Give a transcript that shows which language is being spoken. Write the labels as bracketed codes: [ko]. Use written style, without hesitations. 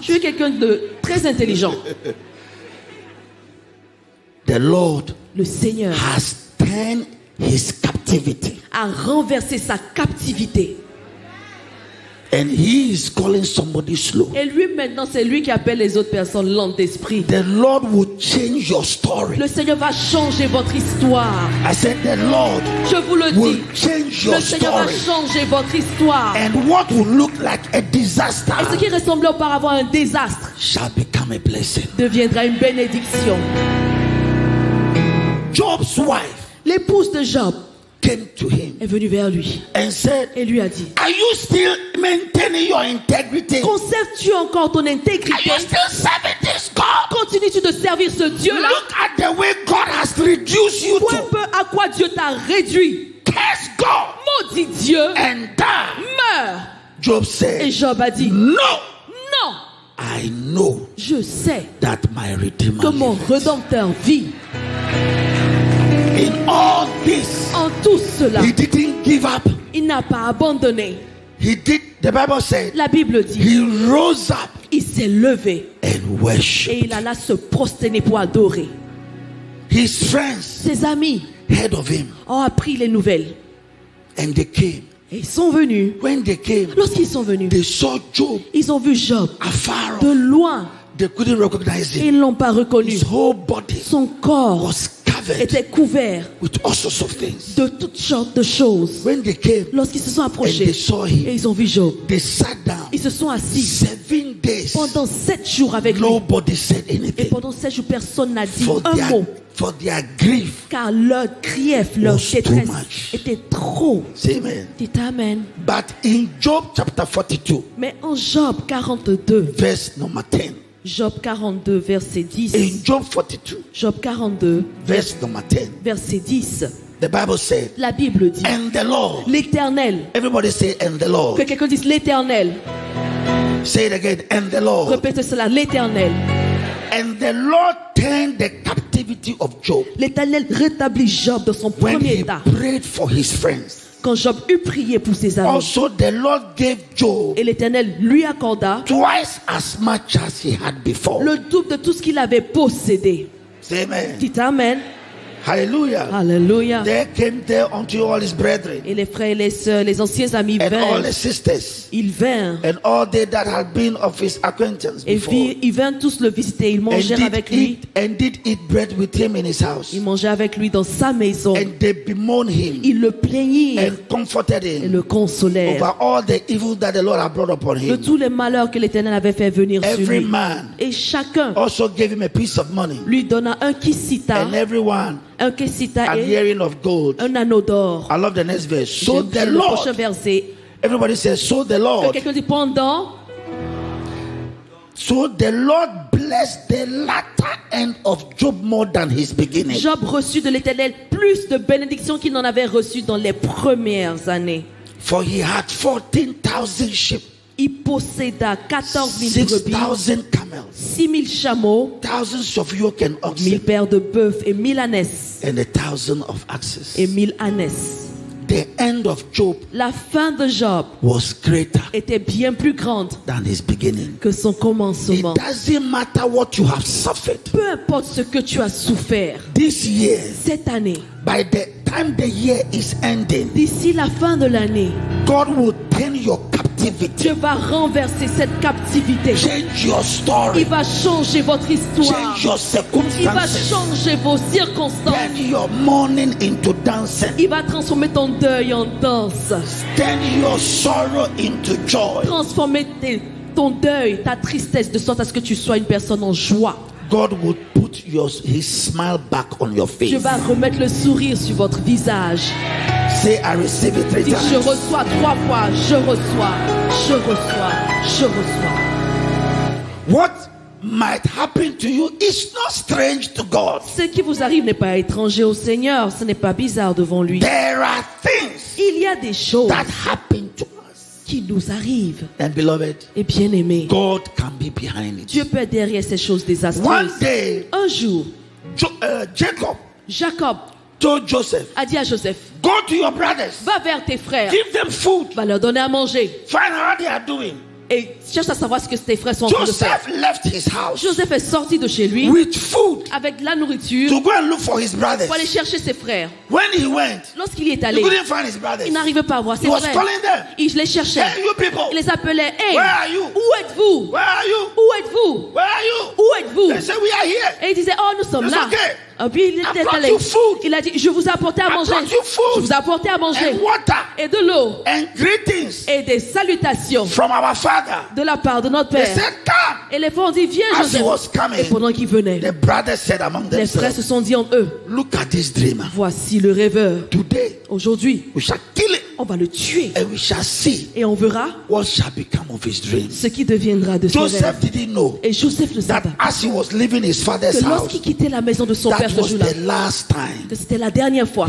[fr] Je suis quelqu'un de très intelligent. [en] The Lord [fr] Le Seigneur [en] has turned his captivity, [fr] a renversé sa captivité. [en] and he is calling somebody slow. [fr] Et lui, maintenant, c'est lui qui appelle les autres personnes lentes d'esprit. [en] The Lord will change your story. [fr] Le Seigneur va changer votre histoire. [en] I said, the Lord [fr] Je vous le [en] will [fr] dis. [en] change your [fr] Le Seigneur va [en] story. [fr] changer votre histoire. [en] And what will look like a disaster [fr] Et ce qui ressemblait auparavant à un désastre [en] shall become a blessing. [fr] deviendra une bénédiction. [en] Job's wife [fr] L'épouse de Job [en] came to him [fr] est venue vers lui [en] and said, [fr] et lui a dit, [en] are you still maintaining your integrity? [fr] conserves-tu encore ton [en] Are [fr] intégrité? [en] you still serving this God? [fr] Continues-tu de servir ce Dieu-là? [en] Look at the way God has reduced you [fr] Vois un [en] to. [fr] peu à quoi Dieu t'a réduit. [en] Curse God [fr] Maudit Dieu, [en] and die. [fr] meurs. [en] Job [fr] Et [en] said, [fr] Job a dit, [en] no, [fr] non, [en] I know [fr] je sais [en] that my Redeemer [fr] que mon [en] liveth. [fr] Rédempteur vit. [en] In all this, [fr] En tout cela, [en] he didn't give up. [fr] il n'a pas abandonné. [en] He did, the Bible said, [fr] La Bible dit, [en] he rose up [fr] il s'est levé [en] and [fr] et [en] worshiped. [fr] il alla se prosterner pour adorer. [en] His friends [fr] Ses amis [en] heard of him [fr] ont appris les nouvelles [en] and they came. [fr] et ils sont venus. [en] When they came, [fr] Lorsqu'ils sont venus, [en] they saw Job [fr] ils ont vu Job [en] afar [fr] de [en] off. [fr] loin [en] They couldn't recognize [fr] et [en] him. [fr] ils ne l'ont pas reconnu. [en] His whole body [fr] Son corps [en] was covered covered [fr] étaient couverts [en] with all sorts of things. [fr] de toutes sortes de choses. [en] When they came [fr] Lorsqu'ils se sont [en] and [fr] approchés [en] they saw [fr] et [en] him, [fr] ils ont vu Job, [en] they sat down. [fr] ils se sont assis [en] 7 days. [fr] pendant 7 jours avec lui. [en] Nobody said [fr] Et [en] anything. [fr] pendant 7 jours, personne n'a dit [en] For [fr] un mot. [en] their grief. [fr] Car leur grief, leur [en] Was too [fr] détresse [en] much. [fr] était trop. [en] Say amen. [fr] Dites Amen. [en] But in Job chapter 42, [fr] Mais en Job 42, [en] verse number 10. [fr] Job 42, verset 10. [en] In Job 42, [fr] Job 42, [en] verse number 10, [fr] verset 10. [en] the Bible said, [fr] La Bible dit, [en] and the Lord. [fr] l'Éternel. [en] Everybody say, and the Lord. [fr] Que quelqu'un dise l'Éternel. [en] Say it again, and the Lord. [fr] Répétez cela, l'Éternel. [en] And the Lord turned the captivity of Job [fr] L'Éternel rétablit Job dans son [en] when [fr] premier [en] he [fr] état. [en] prayed for his friends. [fr] Quand Job eut prié pour ses amis. [en] Also, the Lord gave Job [fr] Et l'Éternel lui accorda [en] twice as much as he had before. [fr] le double de tout ce qu'il avait possédé. [en] Say amen. [fr] Dites Amen. [en] Hallelujah. [fr] Alléluia. [en] There came there unto all his brethren [fr] Et les frères et les sœurs, les anciens amis [en] and all [fr] vinrent. [en] his sisters [fr] Ils vinrent. [en] and all they that had been of his acquaintance [fr] Et [en] before, [fr] ils vinrent tous le visiter. Ils mangèrent avec lui. [en] did eat bread with him in his house, [fr] Ils mangeaient avec lui dans sa maison. [en] and they bemoaned him [fr] Ils le plaignirent [en] and comforted [fr] et [en] him [fr] le consolèrent [en] over all the evil that the Lord had brought upon [fr] de [en] him. [fr] tous les malheurs que l'Éternel avait fait venir sur [en] Every [fr] lui. [en] man [fr] Et chacun [en] also gave him a piece of money, [fr] lui donna un kissita, [en] and everyone [fr] un kissita [en] an [fr] et [en] earring of gold. [fr] un anneau d'or. [en] I love the next verse. So [fr] J'aime [en] the [fr] le prochain [en] Lord, [fr] verset. [en] everybody says, so the [fr] Que [en] Lord, [fr] quelqu'un dit pendant. [en] so the Lord blessed the latter end of Job more than his beginning. [fr] Job reçut de l'Éternel plus de bénédictions qu'il n'en avait reçu dans les premières années. [en] For he had 14,000 sheep, [fr] Il posséda 14 000 brebis, [en] 6,000 camels, [fr] 6 000 chameaux, [en] thousands of yoke and [fr] 1000 [en] oxen, [fr] paires de bœufs et 1000 ânesses. [en] and 1,000 of axes. [fr] Et 1000 ânesses. [en] The end of Job [fr] La fin de Job [en] was greater [fr] était bien plus grande [en] than his beginning. [fr] que son [en] It [fr] commencement. [en] doesn't matter what you have suffered. [fr] Peu importe ce que tu as souffert [en] This year, [fr] cette année, [en] by the time the year is ending, [fr] d'ici la fin de l'année, [en] God will turn your captivity, [fr] Dieu va renverser cette captivité. [en] change your story, [fr] Il va changer votre histoire. [en] change your [fr] Il va [en] circumstances, [fr] changer vos circonstances. [en] turn your mourning into dancing, [fr] Il va transformer ton deuil en danse. [en] turn your sorrow into joy. [fr] Transformer ton deuil, ta tristesse, de sorte à ce que tu sois une personne en joie. [en] God will put his smile back on your face. [fr] Dieu va remettre le sourire sur votre visage. [en] Say, I receive it 3 [fr] Dis, je [en] times. [fr] reçois 3 fois. Je reçois. Je reçois. Je reçois. [en] What might happen to you is not strange to God. [fr] Ce qui vous arrive n'est pas étranger au Seigneur. Ce n'est pas bizarre devant lui. [en] There are things [fr] Il y a des choses [en] that happen to us. [fr] qui nous arrivent. [en] And beloved, [fr] Et bien aimé, [en] God can be behind it. [fr] Dieu peut être derrière ces choses [en] One [fr] désastreuses. [en] day, [fr] Un jour, [en] Jacob [fr] Jacob [en] told Joseph, [fr] a dit à Joseph, [en] go to your brothers, [fr] va vers tes frères, [en] give them food, [fr] va leur donner à manger. [en] find out how they are doing. [fr] Et cherche à savoir ce que tes frères sont en train de faire. [en] Joseph left his house [fr] Joseph est sorti de chez lui [en] with food [fr] avec de la nourriture [en] to go and look for his brothers. [fr] pour aller chercher ses frères. [en] When he went, [fr] Lorsqu'il y est [en] he [fr] allé, [en] couldn't find his brothers. [fr] il n'arrivait pas à voir ses [en] He was [fr] frères. [en] calling them. [fr] Il les cherchait. [en] Hey, you people, [fr] Il les appelait. Hey, [en] where are you? [fr] où êtes-vous? [en] Where are you? [fr] Où êtes-vous? [en] Where are you? [fr] Où êtes-vous? [en] They said, we are here. [fr] Et il disait, oh, nous sommes [en] It's [fr] là. [en] okay. [fr] Et puis il [en] I [fr] était [en] brought [fr] allé. [en] you food. [fr] Il a dit, je vous ai apporté à [en] I [fr] manger. [en] brought you food. [fr] Je vous ai apporté à manger. [en] And water [fr] Et de l'eau. [en] and greetings [fr] Et des salutations [en] from our father. [fr] de la part de notre [en] They [fr] Père. [en] said, come. [fr] Et les frères ont dit, viens [en] As he [fr] Joseph. [en] was coming, [fr] Et pendant qu'il venait, [en] the brothers said among [fr] les frères se [en] themselves, [fr] sont dit en eux, [en] look at this dreamer. [fr] voici le rêveur. [en] Today, [fr] Aujourd'hui, [en] we shall kill him [fr] on va le tuer. [en] and we shall see [fr] Et on verra [en] what shall become of his dreams. [fr] ce qui deviendra de ses [en] Joseph [fr] rêves. [en] didn't know [fr] Et Joseph ne [en] that [fr] savait pas [en] as he was leaving his father's [fr] que [en] house, [fr] lorsqu'il quittait la maison de son père [en] that [fr] ce [en] was [fr] jour-là, [en] the last time [fr] que c'était la dernière fois